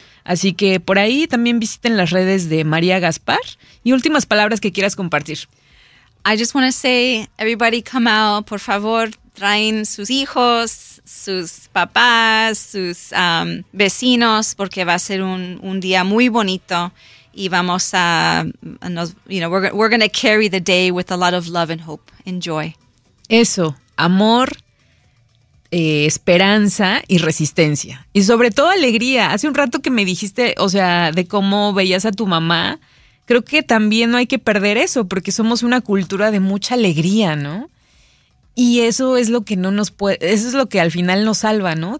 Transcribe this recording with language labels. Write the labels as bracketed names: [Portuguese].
[Spanish] Así que por ahí también visiten las redes de María Gaspar. Y últimas palabras que quieras compartir. [English] I just want to say, everybody come out, [Spanish] por favor, traen sus hijos, sus papás, sus vecinos, porque va a ser un día muy bonito. Y vamos a, [English] you know, we're going to carry the day with a lot of love and hope and joy. [Spanish] Eso, amor, esperanza y resistencia. Y sobre todo alegría. Hace un rato que me dijiste, o sea, de cómo veías a tu mamá. Creo que también no hay que perder eso, porque somos una cultura de mucha alegría, ¿no? Y eso es lo que no nos puede, eso es lo que al final nos salva, ¿no?